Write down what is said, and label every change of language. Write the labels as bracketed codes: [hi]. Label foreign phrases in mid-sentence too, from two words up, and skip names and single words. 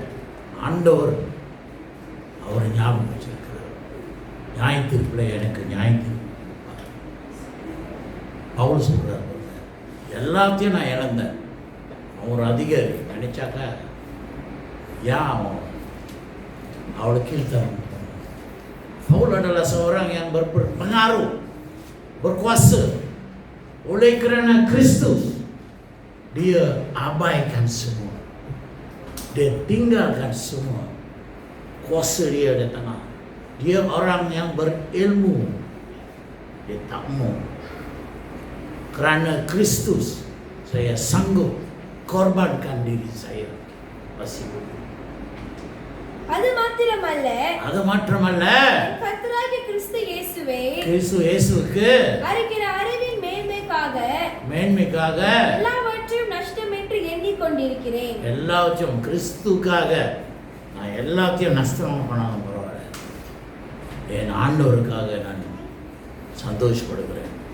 [ta] ஆண்டவர் அவரை ஞாபகம் வச்சிருக்கிறார். நியாயத்தீர்ப்பில் எனக்கு நியாயத்தீர்ப்பு. பவுல் சொல்கிறார், எல்லாத்தையும் நான் இழந்தேன். ஒரு அதிகாரி நினைச்சாக்கா ஏன் அவளை கீழ்த்தரம் [ms] Paul adalah seorang yang berpengaruh, berkuasa. Oleh kerana Kristus, dia abaikan semua, dia tinggalkan semua kuasa dia di tengah. Dia orang yang berilmu, dia tak mau. Kerana Kristus, saya sanggup korbankan diri saya. Pasti. [ta] அது மாத்திரமல்ல கர்த்தராகிய கிறிஸ்து இயேசுவுக்கு அறிகிற அறிவின் மேன்மைக்காக எல்லாவற்றையும் நஷ்டம் என்று எண்ணிக்கொண்டிருக்கிறேன். எல்லாவற்றையும் கிறிஸ்துக்காக நான் எல்லாத்தையும் நஷ்டம் பண்ணாலும் பரவாயில்ல, என் ஆண்டவருக்காக நான் சந்தோஷப்படுகிறேன்.